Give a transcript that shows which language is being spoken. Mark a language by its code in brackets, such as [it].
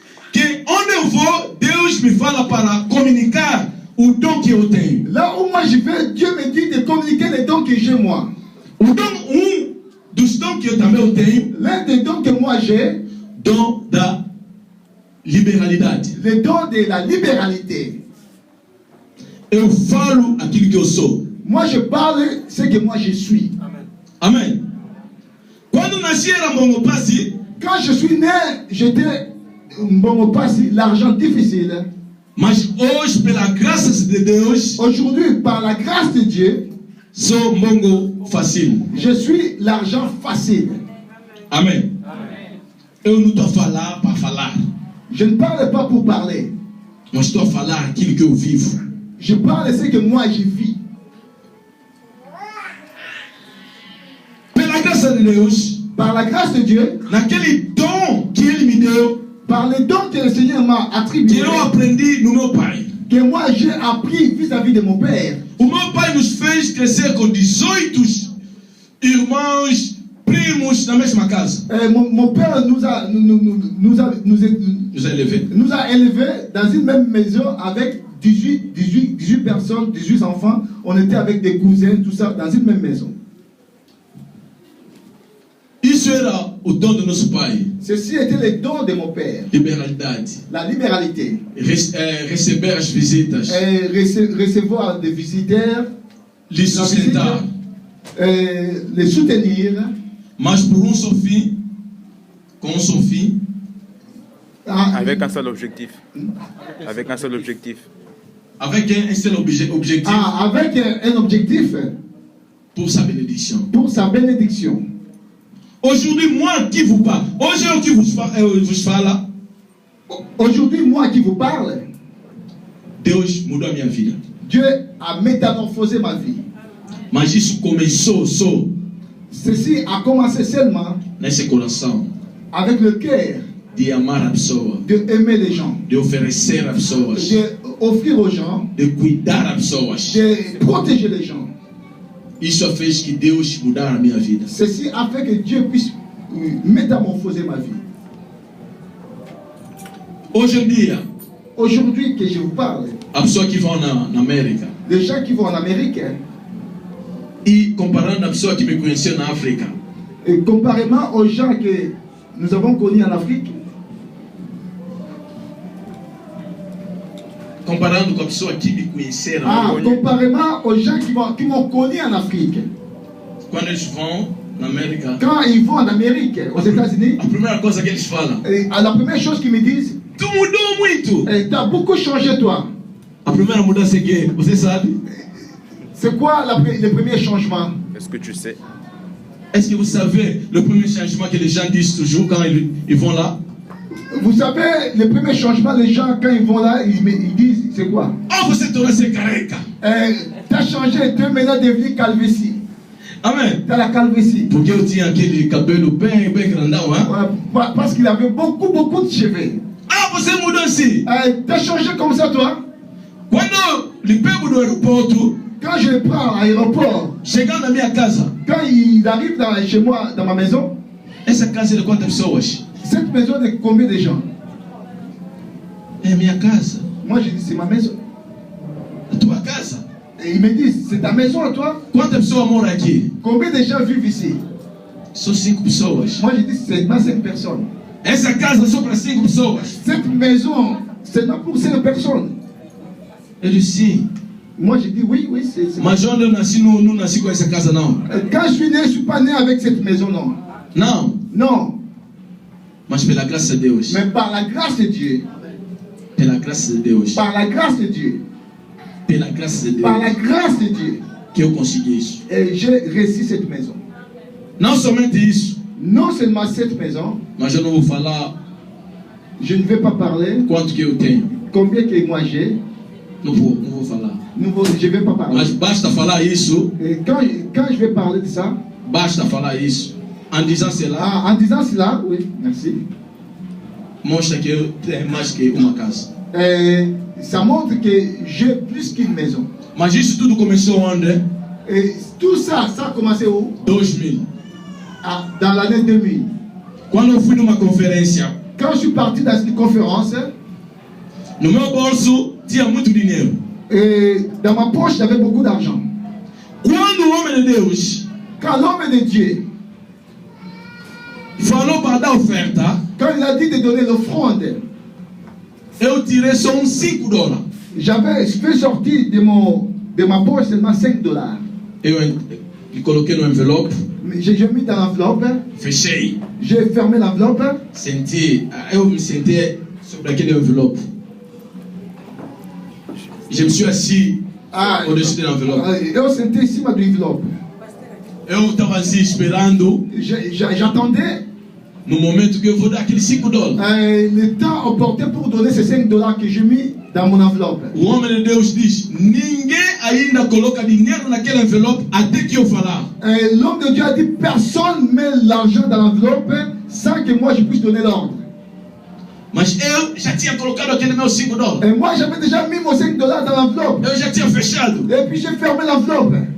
[pt] que onde eu vou, Deus me fala para comunicar o dom que eu tenho. [fr] là où moi je vais, Dieu me dit de communiquer les dons que j'ai moi. [pt] O dom, dos dons que eu também tenho, [fr] L'un des dons que moi j'ai, [pt] dom da liberalidade. [fr] le don de la libéralité. [pt] Eu falo aquilo que eu sou. [fr] Moi, je parle ce que moi je suis. Amen. [pt] Quando nasci era Mbongo Passi, [fr] Quand je suis né, j'étais bon, pas si l'argent difficile. [pt] mas hoje, pela graça de Deus, [fr] Aujourd'hui, par la grâce de Dieu, [pt] sou Mbongo Facile. [fr] je suis l'argent facile. Amen. [pt] Eu não estou a falar para falar, [fr] Je ne parle pas pour parler. [pt] mas estou a falar aquilo que eu vivo. [fr] Je parle ce que moi je vis. [pt] Pela graça de Deus, [fr] Par la grâce de Dieu, [pt] naquele dom que Ele me deu, [fr] par les dons que le Seigneur m'a que attribués, [pt] eu aprendi no meu pai. [fr] que moi j'ai appris vis-à-vis de mon Père. [pt] O meu pai nos fez crescer com 18 irmãos, primos na mesma casa. [fr] Mon Père nous a élevés dans une même maison avec 18 personnes, 18 enfants. On était avec des cousins, tout ça, dans une même maison. [pt] Isso era o dom do nosso pai. [fr] Ceci était les dons de mon Père. [pt] Liberalidade. [fr] La libéralité. [pt] Receber as visitas. [fr] Recevoir des visiteurs, [pt] Lhe sustentar. [fr] les soutenir. [pt] Mas por só fim, com um só fim, [fr] Avec un seul objectif. Avec un seul objectif. avec un seul objectif avec un objectif pour sa bénédiction. pour sa bénédiction. Aujourd'hui, moi qui vous parle, aujourd'hui vous parle, Aujourd'hui, moi qui vous parle, [pt] Deus mudou a minha vida. [fr] Dieu a métamorphosé ma vie. [pt] Mas isso começou só [fr] Ceci a commencé seulement [pt] nesse coração [fr] avec le cœur [pt] de amar a pessoa, [fr] de aimer les gens, [pt] de oferecer a pessoas, [fr] de offrir aux gens, [pt] de cuidar a pessoas. [fr] de protéger les gens. [pt] Isso fez que Deus mudar a minha vida. [fr] Ceci a fait que Dieu puisse métamorphoser ma vie. [pt] Hoje em dia, [fr] Aujourd'hui que je vous parle, [pt] a pessoa que vão na América [fr] les gens qui vont en Amérique, [pt] e comparando a pessoa que me conheceu na África, [fr] et comparément aux gens que nous avons connus en Afrique, [pt] comparando com a pessoa que me conheceram na Congo, [fr] comparément aux gens qui m'ont connu en Afrique, [pt] quando eles vão na América, [fr] quand ils vont en Amérique, aux États-Unis, [pt] a primeira coisa que eles falam: [fr] la première chose qu'ils me disent, [pt] tu mudou muito. [fr] tu as beaucoup changé toi. [pt] A primeira mudança é que, você sabe? [fr] C'est quoi le premier changement? Est-ce que tu sais? Est-ce que vous savez le premier changement que les gens disent toujours quand ils vont là? Vous savez, le premier changement, les gens, quand ils vont là, ils disent, c'est quoi? [pt] Ah, você tornou-se careca. [fr] Tu as changé, tu es maintenant devenu calvitie. Amen. Tu as la calvitie. [pt] Porque eu tinha aquele cabelo bem grandão, hein? [fr] Parce qu'il avait beaucoup de cheveux. [pt] Ah, você mudou assim. [fr] Tu as changé comme ça, toi? [pt] Quando lhe pego do aeroporto, [fr] Quand je le prends à l'aéroport, [pt] chegando na minha casa, [fr] quand il arrive chez moi, dans ma maison, [pt] essa casa é de quantas pessoas? [fr] cette maison est de combien de gens? [pt] É minha casa. [fr] Moi, je dis, c'est ma maison. [pt] A tua casa. [fr] Et ils me disent, c'est ta maison à toi? [pt] Quantas pessoas moram aqui? [fr] Combien de gens vivent ici? [pt] São 5 pessoas. [fr] Moi, je dis, c'est seulement 5 personnes. [pt] Essa casa é só para 5 pessoas. [fr] Cette maison, c'est seulement pour 5 personnes. [pt] Ele sim. [fr] Moi, je dis, oui, c'est... [pt] Mas onde eu nasci, não nasci com essa casa, não. [fr] Quand je suis né, je ne suis pas né avec cette maison, non. [pt] Não. [fr] Non. [pt] Mas pela graça de Deus. [fr] Mais par la grâce de Dieu. [pt] Pela graça de Deus. [fr] Par la grâce de Dieu. [pt] Pela graça de Deus. [fr] Par la grâce de Dieu. [pt] Que eu consegui isso. [fr] Et j'ai réussi cette maison. [pt] Não somente isso. [fr] Non seulement cette maison, [pt] Mas eu não vou falar [fr] je ne vais pas parler [pt] quanto que eu tenho. [fr] combien que moi j'ai. [pt] Não vou falar. [fr] Je ne vais pas parler. [pt] Mas basta falar isso. [fr] Et quand je vais parler de ça, [pt] Basta falar isso. [fr] En disant cela, en disant cela, oui, merci. [pt] mostra que eu tenho mais que uma casa. [fr] Ça montre que j'ai plus qu'une maison. [pt] Mas isso tudo começou onde? [fr] Et tout ça, ça a commencé où? [pt] 2000. [fr] Dans l'année 2000. [pt] Quando eu fui numa conferência, [fr] Quand je suis parti dans une conférence, [pt] no meu bolso tinha muito dinheiro. [fr] et dans ma poche, j'avais beaucoup d'argent. [pt] Quando o homem de Deus [fr] Quand l'homme de Dieu, [pt] falou para dar oferta, [fr] quand il a dit de donner l'offrande, [pt] eu tirei só uns $5. [fr] je fais sortir de ma poche seulement $5. [pt] Eu coloquei no envelope, [fr] J'ai mis dans l'enveloppe, [pt] fechei, [fr] j'ai fermé l'enveloppe, [pt] eu me sentei sobre aquele envelope. [fr] Je me suis assis au-dessus de l'enveloppe. [pt] eu sentei em cima do envelope. Eu estava assim esperando [fr] J'attendais [pt] no momento que eu vou dar aqueles $5. [fr] le temps opportun pour donner ces $5 que j'ai mis dans mon enveloppe. [pt] O homem de Deus diz: ninguém ainda coloca dinheiro naquele envelope até que eu falar. [fr] L'homme de Dieu a dit, personne met l'argent dans l'enveloppe sans que moi je puisse donner l'ordre. [pt] Mas eu já tinha colocado aquele meu $5. [fr] Et moi j'avais déjà mis mon $5 dans l'enveloppe. [pt] Eu já tinha fechado. [fr] Et puis j'ai fermé l'enveloppe.